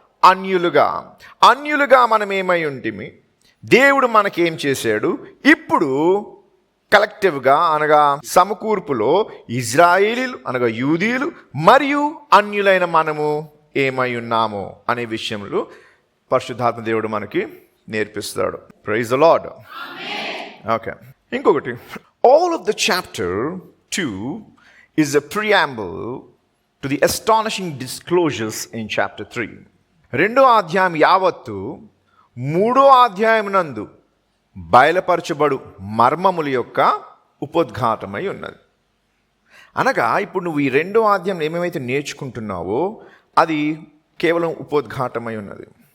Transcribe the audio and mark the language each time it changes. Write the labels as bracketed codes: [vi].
[te] అన్యులుగా మనం ఏమై ఉంటిమి, దేవుడు మనకేం చేశాడు, ఇప్పుడు కలెక్టివ్గా అనగా సమకూర్పులో ఇజ్రాయేలీలు అనగా యూదీయులు మరియు అన్యులైన మనము ఏమై ఉన్నాము అనే విషయంలో పరిశుద్ధాత్మ దేవుడు మనకి నేర్పిస్తాడు. [en] Praise the Lord. Okay, ఇంకొకటి, all of the chapter 2 is a preamble to the astonishing disclosures in chapter 3. [te] రెండో అధ్యాయం యావత్తు మూడో అధ్యాయం నందు బయలుపరచబడు మర్మముల యొక్క ఉపోద్ఘాతమై ఉన్నది. అనగా ఇప్పుడు నువ్వు ఈ రెండో అధ్యాయం ఏమేమైతే నేర్చుకుంటున్నావో అది కేవలం ఉపోద్ఘాతమై ఉన్నది.